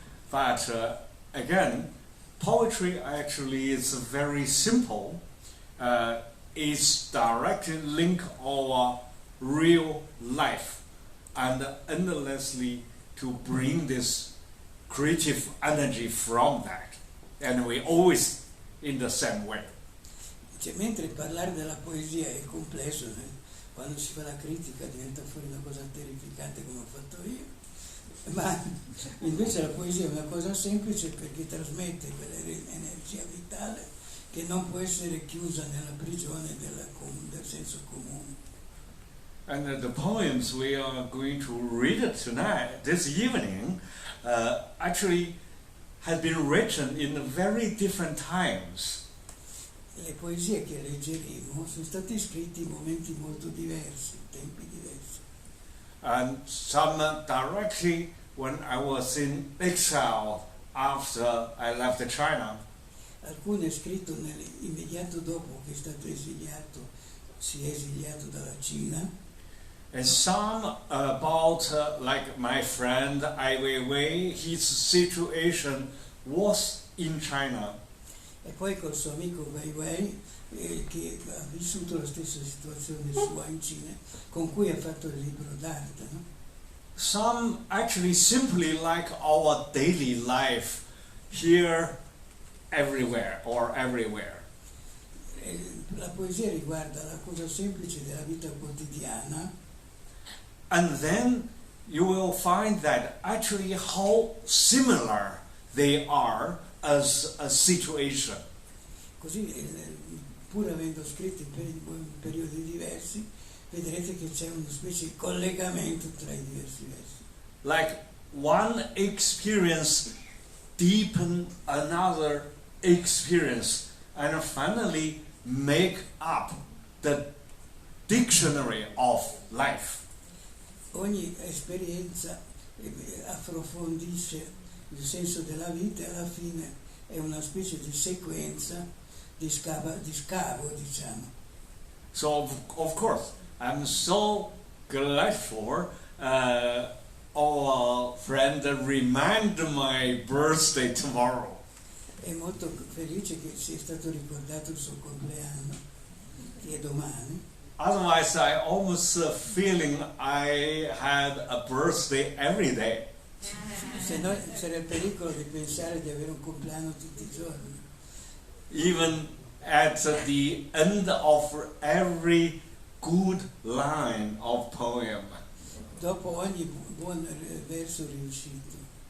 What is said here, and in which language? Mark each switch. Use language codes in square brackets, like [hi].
[en] But again, poetry actually is very simple. It's directly linked our real life and endlessly to bring this creative energy from that. And we always in the same way. [it] Cioè, mentre parlare della poesia è complesso, quando si fa la critica diventa fuori una cosa terrificante come ho fatto io, ma invece la poesia è una cosa semplice perché trasmette quell'energia vitale che non può essere chiusa nella prigione del senso comune. [en] And the poems we are going to read tonight, this evening, actually have been written in very different times. [it] Le poesie che leggeremo sono state scritte in momenti molto diversi, tempi diversi. [en] And some directly when I was in exile after I left China. [it] Alcune scritto immediato dopo che è stato esiliato, si è esiliato dalla Cina. [en] And some about like my friend Ai Weiwei, his situation was in China. [it] E poi col suo amico Weiwei, che ha vissuto la stessa situazione sua in Cina, con cui ha fatto il libro d'arte. No? [en] Some actually simply like our daily life here, everywhere or everywhere. [it] La poesia riguarda la cosa semplice della vita quotidiana. [en] And then you will find that actually how similar they are as a situation. [it] Così, pur avendo scritto in periodi diversi, vedrete che c'è una specie di collegamento tra i diversi versi. [en] Like one experience deepen another experience and finally make up the dictionary of life. [it] Ogni esperienza approfondisce il senso della vita e alla fine è una specie di sequenza di scavo, diciamo. [en] So of course, I'm so grateful our friend remind my birthday tomorrow. [it] È molto felice che sia stato ricordato il suo compleanno, che è domani. [en] Otherwise, I almost feeling I had a birthday every day. [it] Se no c'era il pericolo di pensare di avere un compleanno tutti i giorni. [en] Even at the end of every good line of poem. [it] Dopo ogni buon verso riuscito.